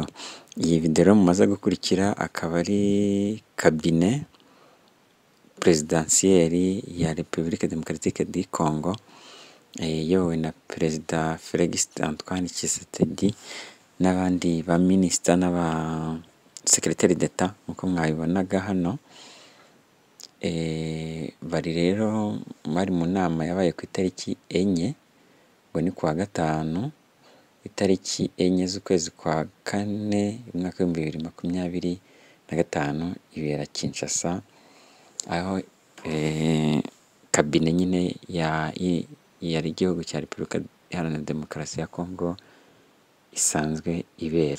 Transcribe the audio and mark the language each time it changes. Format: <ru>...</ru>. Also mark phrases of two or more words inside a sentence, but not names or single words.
<rw>Iyi video mumaze gukurikira akaba ari kabine presidentielle ya République démocratique du Congo, iyobowe na Perezida Félix Antoine Tshisekedi n'abandi ba minisita n'aba</rw> <fr>secrétaire d'État</fr> <rw>nk'uko mwabibonaga hano. Bari rero bari mu nama yabaye ku itariki 4, ngo ni kuwa gatanu, itariki 4 z'ukwezi kwa 4 umwaka wa 2025 ibera Kinshasa, aho kabine nyine yari igihugu cya Repubulika Iharanira Demokarasi ya Congo isanzwe ibera.</rw>